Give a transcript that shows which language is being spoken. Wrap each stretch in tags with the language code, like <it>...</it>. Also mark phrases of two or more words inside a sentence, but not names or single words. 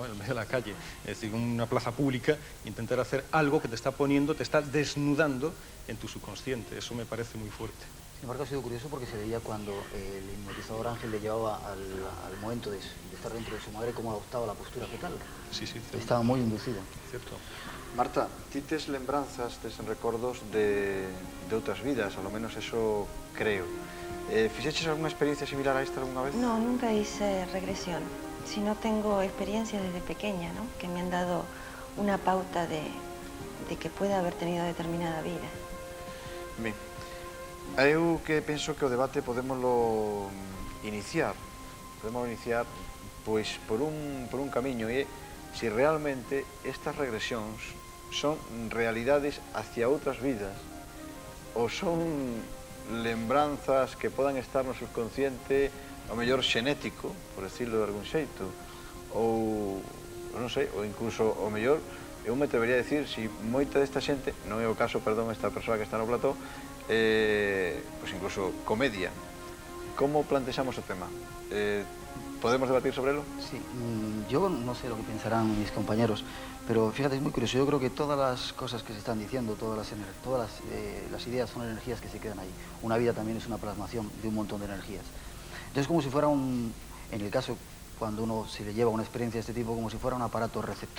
<es>En el medio de la calle, es decir, una plaza pública, intentar hacer algo que te está poniendo, te está desnudando en tu subconsciente. Eso me parece muy fuerte. Sin embargo, ha sido curioso porque se veía cuando el hipnotizador Ángel le llevaba al momento de estar dentro de su madre cómo adoptaba la postura fetal. Sí, cierto. Estaba muy inducido. Cierto. Marta,</es> <gl>ti tes lembranzas, tes recordos de outras vidas, ao menos eso creo. Fixeches alguna experiencia similar a esta alguna vez?</gl> <es>No, nunca hice regresión, sino tengo experiencias desde pequeña, ¿no? Que me han dado una pauta de que pueda haber tenido determinada vida.</es> <gl>Ben, eu que penso que o debate podémoslo iniciar pois por un camiño, e se realmente estas regresións son realidades hacia outras vidas ou son lembranzas que podan estar no subconsciente, ao mellor xenético,</gl> <es>por decirlo de algún</es> <gl>xeito, ou non sei, ou incluso ao mellor eu me atrevería a decir si moita desta xente, non é o caso, perdón, esta persoa que está no plató, pois incluso comedia. Como plantexamos o tema?</gl> <es>¿Podemos debatir sobre ello? Sí, yo no sé lo que pensarán mis compañeros, pero fíjate, es muy curioso. Yo creo que todas las cosas que se están diciendo, todas las ideas son energías que se quedan ahí. Una vida también es una plasmación de un montón de energías. Entonces, como si fuera en el caso, cuando uno se le lleva una experiencia de este tipo, como si fuera un aparato receptor.</es>